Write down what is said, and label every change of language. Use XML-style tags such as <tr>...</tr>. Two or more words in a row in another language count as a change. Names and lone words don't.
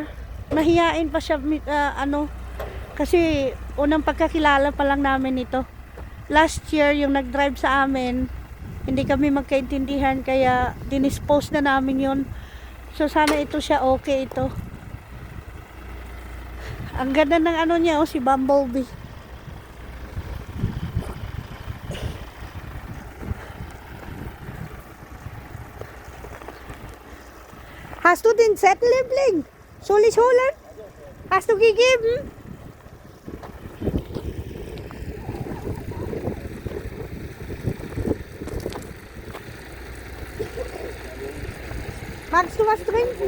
<tl>Nahiyain pa siya, kasi unang pagkakilala pa lang namin ito. Last year, yung nag-drive sa amin, hindi kami magkaintindihan, kaya dinispose na namin yun. So, sana ito siya, okay ito. Ang ganda ng ano niya, si Bumblebee.</tl> <de>Hast du den Zettel, Liebling? Soll ich holen? Hast du gegeben? Magst du was trinken?</de>